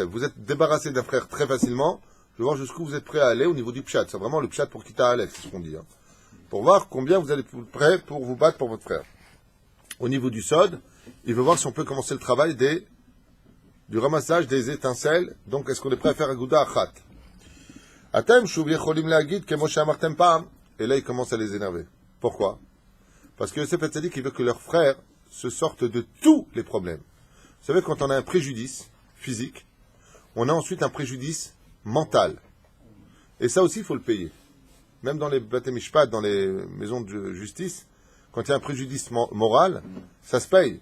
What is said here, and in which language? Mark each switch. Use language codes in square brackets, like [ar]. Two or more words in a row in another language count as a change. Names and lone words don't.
[fr] Vous êtes débarrassé d'un frère très facilement, je vais voir jusqu'où vous êtes prêts à aller au niveau du pshat. C'est vraiment le pshat pour quitter Alex, c'est ce qu'on dit. Hein. Pour voir combien vous allez être prêts pour vous battre pour votre frère. Au niveau du sod, il veut voir si on peut commencer le travail du ramassage des étincelles. Donc, est-ce qu'on est prêt à faire un gouda achat? [he] אתם שוב יכולים להגיד כמו שאמרתם פעם. [fr] Et là, il commence à les énerver. Pourquoi? Parce que Yosef Hatzadik, il veut que leurs frères se sortent de tous les problèmes. Vous savez, quand on a un préjudice physique, on a ensuite un préjudice mental. Et ça aussi, il faut le payer. Même dans les [he] בתי משפט, [fr] dans les maisons de justice, quand il y a un préjudice moral, ça se paye.